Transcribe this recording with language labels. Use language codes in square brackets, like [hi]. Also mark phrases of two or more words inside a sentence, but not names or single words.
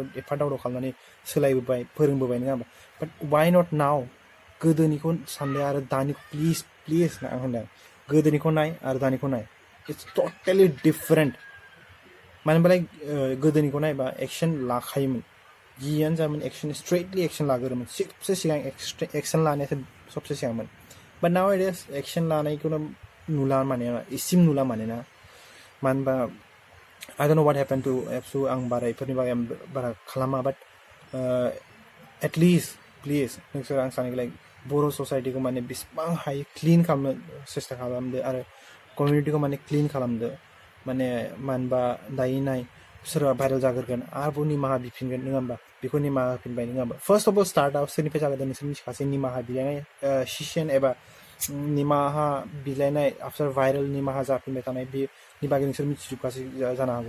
[brx] एफा दावदाव खालामनानै सोलायबोबाय फोरोंबोबाय नङा होमबा [en] but why not now [brx] गोदोनिखौ सानदों आरो दानिखौ प्लिज ना आं होनदों गोदोनिखौ नाय आरो दानिखौ नाय [en] it's totally different [brx] मानो होनबा लाइक गोदोनिखौ नायबा एक्सन लाखायोमोन जियानो जामोन [en] action straightly action [brx] लागोरोमोन सबसे सिगां एक्सन लानायासो सबसे सिगांमोन [en] but now it is action [brx] लानायखौनो नुला माने इसिम नुला मानोना मानो होनबा [en] I don't know what happened to [brx] एबसु आं बारा इफोरनि बागै आं बारा खालामा बाट [en] at least please [brx] नोंसोर आं सानो लाइक बर' ससाइटिखौ माने बेसेबां हायो क्लिन खालामनो सेस्था खालामदो आरो कमिउनिटिखौ माने क्लिन खालामदो माने मानो होनबा दायो नाय सोरबा भाइरेल जागोरगोन आरोबाव निमाहा बिफिनगोन नङा होमबा बेखौ निमाहा होफिनबाय नङा होमबा [en] first of all [brx] स्टार्टआव सोरनिफ्राय जागोन नोंसोर मिथिखासै निमाहा बिलायनाय सेसन एबा निमाहा बिलायनाय [en] after viral [brx] निमाहा जाफिनबाय थानाय बेनि बागै नोंसोर मिथिजोबखासै जानो हागौ